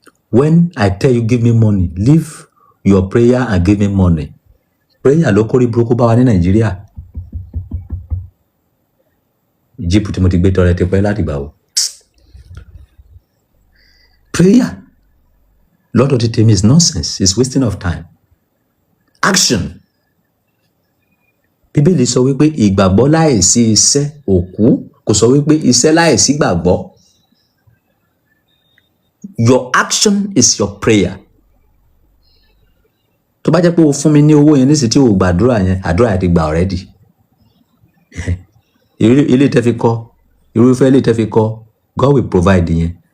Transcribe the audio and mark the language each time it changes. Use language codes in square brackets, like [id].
[en] When I tell you give me money, leave your prayer and give me money. [yo] Prayer ló kórí burúkú bá wa ní Nàìjíríà. Jíìpù tí mo ti gbé tọrẹ ti pẹ́ láti gbà ó. [en] Prayer [yo] lọ́dọ̀ ti tèmi [en] is nonsense, it's wasting of time. Action. [yo] Bíbélì sọ wípé ìgbàgbọ́ láìsí iṣẹ́ òkú, kò sọ wípé iṣẹ́ láìsí gbàgbọ́. [en] Your action is your prayer. [yo] Tó bá jẹ́ pé o fún mi ní owó yẹn nísìsiyìí tí o gbàdúrà yẹn, àdúrà yẹn ti gbà already. Ilé tẹ́ fi kọ́, irúfẹ́ ilé tẹ́ fi kọ́, [en] God will provide [yo] yẹn.